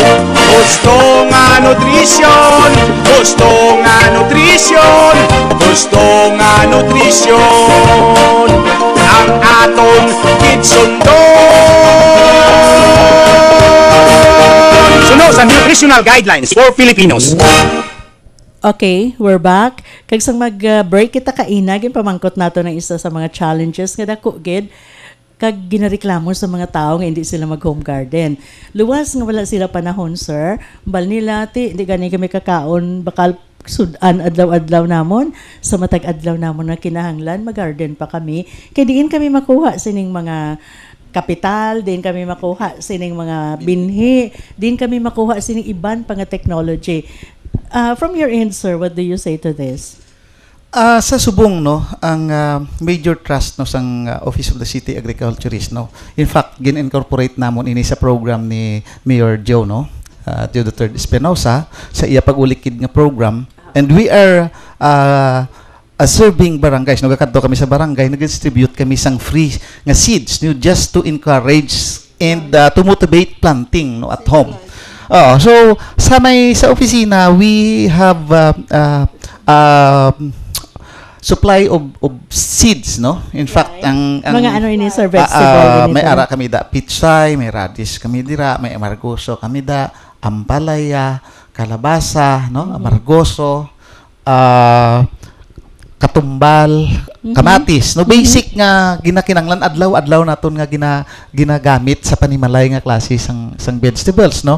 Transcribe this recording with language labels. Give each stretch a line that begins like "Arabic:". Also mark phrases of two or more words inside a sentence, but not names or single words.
Hiligaynon: Gusto nga nutrisyon, gusto nga nutrisyon, gusto nga nutrisyon, ang aton gitsundon. Sunod sa
English: nutritional guidelines for Filipinos. Okay, we're back.
Hiligaynon: Kag sang mag-break kita kaina, pamangkot nato ng isa sa mga challenges nga dako gid kag ginareklamo sa mga tao nga hindi sila mag-home garden. Luwas nga wala sila panahon, sir. Bal nila, hindi gani kami kakaon, bakal sudan adlaw-adlaw namon, sa matag adlaw namon na kinahanglan, mag-garden pa kami. Kaya diin kami makuha sining mga kapital, din kami makuha sining mga binhi, din kami makuha sining iban pa nga technology.
English: From your end, sir, what do you say to this?
Hiligaynon: Sa subong no ang
English: major trust
Hiligaynon: no sang Office of the City Agriculturist no.
English: In fact,
Hiligaynon: gin-incorporate namon ini sa program ni Mayor Joe no. Joe III Espinosa sa iya pagulikid nga program,
English: and we are serving barangays
Hiligaynon: no, kakadto kami sa barangay, nag-distribute kami sang free nga seeds no,
English: just to encourage and to motivate planting no at home.
Hiligaynon: So sa opisina
English: we have supply of seeds
Hiligaynon: no.
English: In fact ang
Hiligaynon: mga ano ini, sir, vegetable may ara kami da pitsay, may radish kami dira, may amargoso kami da, ampalaya, kalabasa no, amargoso, katumbal, kamatis no, basic nga ginakinanglan adlaw-adlaw naton nga ginagamit sa panimalay nga klase sang vegetables no.